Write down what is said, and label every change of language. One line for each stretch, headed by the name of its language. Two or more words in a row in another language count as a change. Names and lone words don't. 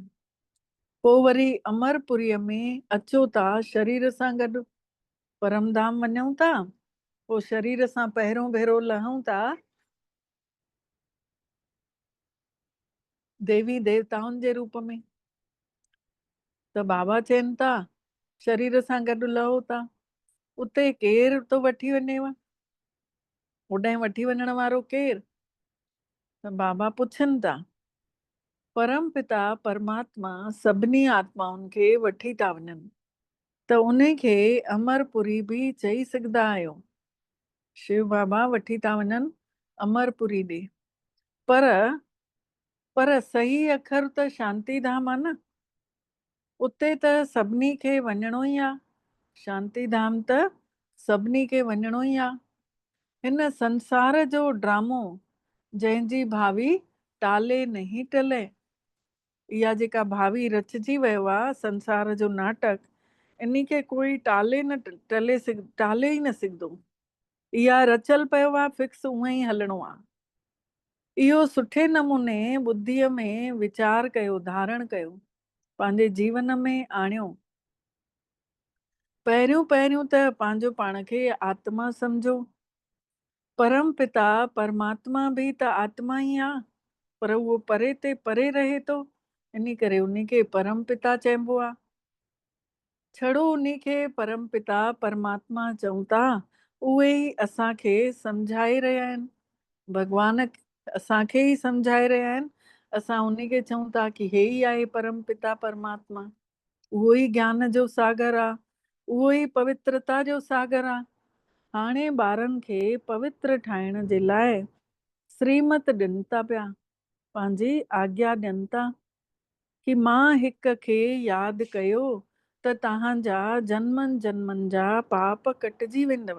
Sindhi: पोइ वरी अमरपुरीअ में अचो था शरीर सां गॾु, परमधाम वञूं था, पोइ शरीर सां पहिरियों भेरो लहूं था देवी देवताउनि जे रूप में। त बाबा चवनि था शरीर सां गॾु लहो था, उते केरु थो वठी वञेव? होॾांहुं वठी वञण वारो केरु? त बाबा पुछनि था। परम पिता परमात्मा सभिनी आत्माउनि खे वठी था वञनि, त उन खे अमरपुरी बि चई सघंदा आहियो। शिव बाबा वठी था वञनि अमरपुरी ॾे, पर सही अखर त शांतिधाम आहे न। उते त सभिनी खे वञिणो ई आहे, शांतिधाम त सभिनी खे वञिणो ई आहे। हिन संसार जो ड्रामो जंहिंजी भावी टाले नहीं टले, इहा जेका भावी रचिजी वियो आहे संसार जो नाटक, इन खे कोई टाले ई न सघंदो। इहा रचियल पियो आहे, फिक्स उअं ई हलणो आहे। इहो सुठे नमूने ॿुद्धीअ में वीचार कयो, धारण कयो, पंहिंजे जीवन में आणियो। पहिरियों त पंहिंजो पाण खे आत्मा सम्झो, परम पिता परमात्मा बि त आत्मा ई आहे, पर उहो परे ते परे रहे थो, इन करे उन खे परम पिता चइबो आहे। छड़ो उन खे परम पिता परमात्मा चऊं था, उहे ई असांखे सम्झाए रहिया आहिनि। भॻवान असांखे ई सम्झाए रहिया आहिनि। असां उन खे चऊं था की हे ई आहे परम पिता परमात्मा। उहो ई ज्ञान जो सागर आहे, उहो ई पवित्रता जो सागर आहे। हाणे ॿारनि खे पवित्र ठाहिण जे लाइ श्रीमत ॾियनि था पिया, पंहिंजी आज्ञा ॾियनि था कि मां हिक खे यादि कयो त तव्हांजा जन्मनि जन्मनि जा पाप कटिजी वेंदव।